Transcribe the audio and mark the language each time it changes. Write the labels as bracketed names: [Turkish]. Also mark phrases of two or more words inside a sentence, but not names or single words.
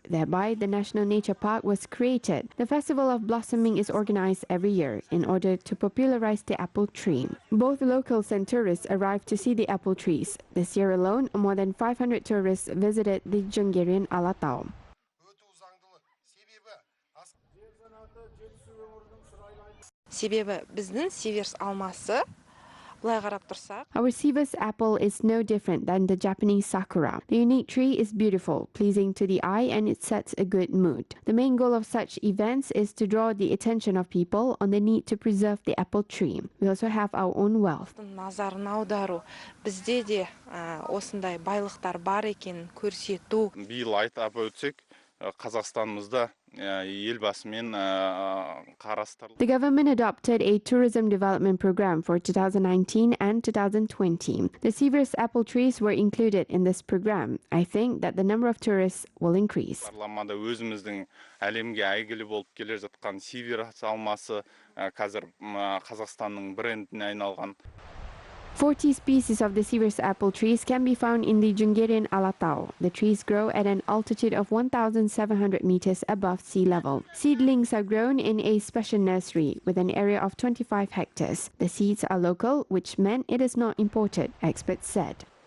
[English] Thereby, the National Nature Park was created. The Festival of Blossoming is organized every year in order to popularize the apple tree. Both locals and tourists arrive to see the apple trees. This year alone, more than 500 tourists visited the Jungerian Alatau. [Kazakh] Себебі біздің Сиверс алмасы [English] Our Sivas apple is no different than the Japanese sakura. The unique tree is beautiful, pleasing to the eye, and it sets a good mood. The main goal of such events is to draw the attention of people on the need to preserve the apple tree. We also have our own wealth. [Kazakh] Назарын аудару, бізде де осындай байлықтар бар екенін көрсету. Биыл айтап өтсек, Қазақстанымызда елбасымен қарастырылды. [English] The government adopted a tourism development program for 2019 and 2020. The Sivers apple trees were included in this program. I think that the number of tourists will increase. [Kazakh] Парламада өзіміздің әлемге әйгілі болып келе жатқан Сиверс алмасы қазір Қазақстанның брендіне айналған. [English] 40 species of the Sivers apple trees can be found in the Jungerian Alatau. The trees grow at an altitude of 1,700 meters above sea level. Seedlings are grown in a special nursery with an area of 25 hectares. The seeds are local, which meant it is not imported, experts said.